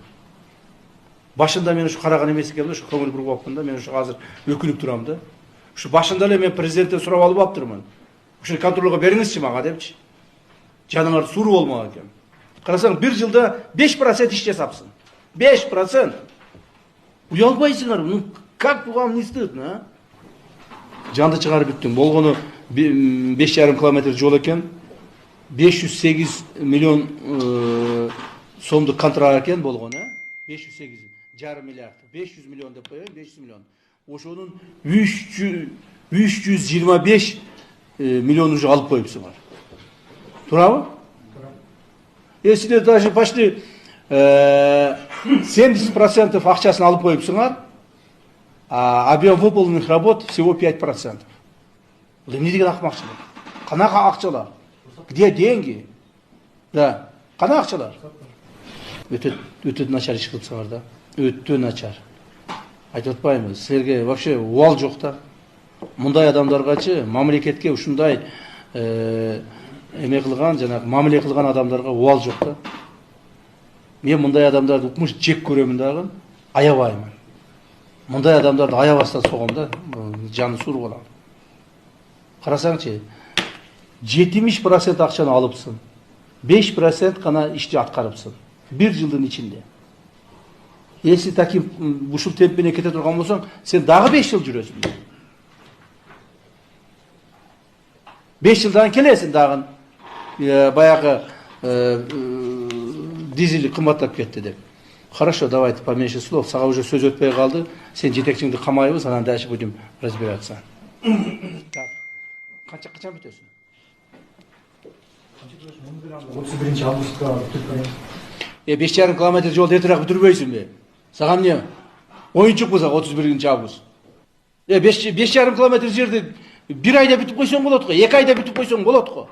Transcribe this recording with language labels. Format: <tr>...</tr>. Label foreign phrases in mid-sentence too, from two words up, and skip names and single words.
<ky>Башында мен ушу караган эмес экен, ушу көңүл буруп алыптым да, мен ушу азыр өкүнүп турам да. Ушу башында эле мен президенттен сурап алып аптырмын. Ушу контролго бериңизчи мага депчи. Жаныңар сууру болмаган экен. Карасаң, бир жылда 5% иш жасапсың. 5%. Уялбайсыңар,</ky> <ru>ну как вам не стыдно, а?</ru> <ky>Жанды чыгарып бүттүң. Болгону 5,5 километр жол экен. 508 миллион сомдук контракт экен болгону, 508 жарым миллиард. 500 миллион деп коеюн, 500 миллион. Ошонун 325 миллион уже алып коюпсуңар. Турабы? Силер</ky> <ru>даже почти</ru> <ky>70% акчасын алып коюпсуңар,</ky> <ru>а объем выполненных работ всего 5%.</ru> <ky>Бул эмне деген акмакчылык? Канака акчалар?</ky> <ru>Где деньги?</ru> <ky>Да. Кана акчалар? Өтө начар иш кылсаңар да. Өтө начар. Айтып атпаймынбы? Силерге вообще убал жок да. Мындай адамдаргачы, мамлекетке ушундай эме кылган, жанагы мамиле кылган адамдарга убал жок да. Мен мындай адамдарды укмуш жек көрөмүн дагы, аябаймын. Мындай адамдарды аябастан согом да, жаны суур болам. Карасаңчы, 70% акчаны алыпсың. 5% гана ишти аткарыпсың. Bir жылдын ичинде.</ky> <ru>Если таким</ru> <ky>ушул темп менен кете турган болсоң, сен дагы 5 жыл жүрөсүң. 5 жылдан келесиң дагы баягы дизель кымбаттап кетти деп.</ky> <ru>Хорошо, давайте поменьше слов.</ru> <ky>Сага уже сөз өтпөй калды. Сен жетекчиңди камайбыз, анан</ky> <ru>дальше будем разбираться. Так.</ru> <ky>Канча бүтөсүң? 31 августка бүтүп. 5,5 километр жол эртерээк бүтүрбөйсүңбү? Сага эмне? Оюнчук болсо 31 август. 5,5 километр жерди 1 айда бүтүп койсоң болот го, 2 айда бүтүп койсоң болот го.</ky>